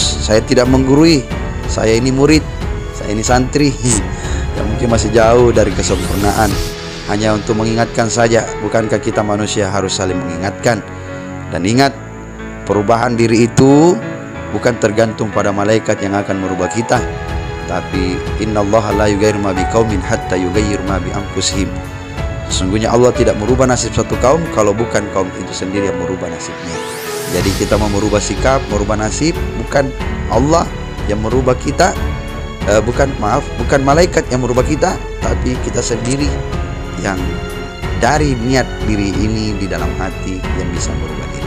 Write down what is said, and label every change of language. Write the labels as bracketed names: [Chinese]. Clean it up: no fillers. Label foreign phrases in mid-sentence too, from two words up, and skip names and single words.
[Indonesian] Saya tidak menggurui, saya ini murid, saya ini santri yang mungkin masih jauh dari kesempurnaan. Hanya untuk mengingatkan saja, bukankah kita manusia harus saling mengingatkan? Dan ingat, perubahan diri itu bukan tergantung pada malaikat yang akan merubah kita, tapi [Arabic] إن الله لا يغير ما بقوم حتى يغيروا ما بأنفسهم. [Indonesian] Sesungguhnya Allah tidak merubah nasib satu kaum kalau bukan kaum itu sendiri yang merubah nasibnya. Jadi kita mau merubah sikap, merubah nasib, bukan Allah yang merubah kita, bukan malaikat yang merubah kita, tapi kita sendiri yang dari niat diri ini di dalam hati yang bisa merubah diri.